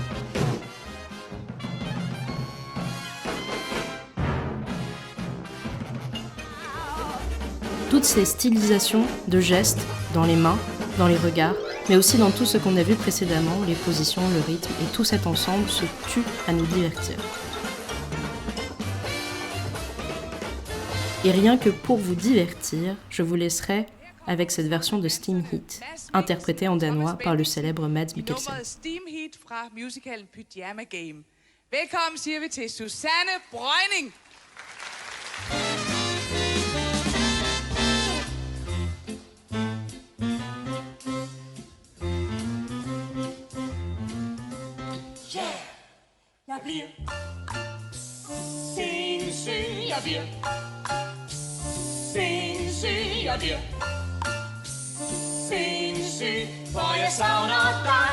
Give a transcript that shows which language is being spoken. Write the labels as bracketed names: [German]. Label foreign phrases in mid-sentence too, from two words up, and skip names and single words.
[French] Toutes ces stylisations de gestes, dans les mains, dans les regards, mais aussi dans tout ce qu'on a vu précédemment, les positions, le rythme, et tout cet ensemble se tue à nous divertir. Et rien que pour vous divertir, je vous laisserai avec cette version de Steam Heat, interprétée en danois par le célèbre Mads Mikkelsen. [Danish] Nummeret Steam Heat fra musicalen Pyjama Game. Velkommen siger vi til Susanne Breuning. Jeg bliver sindssyg, jeg bliver sindssyg, jeg bliver sindssyg, for jeg savner dig.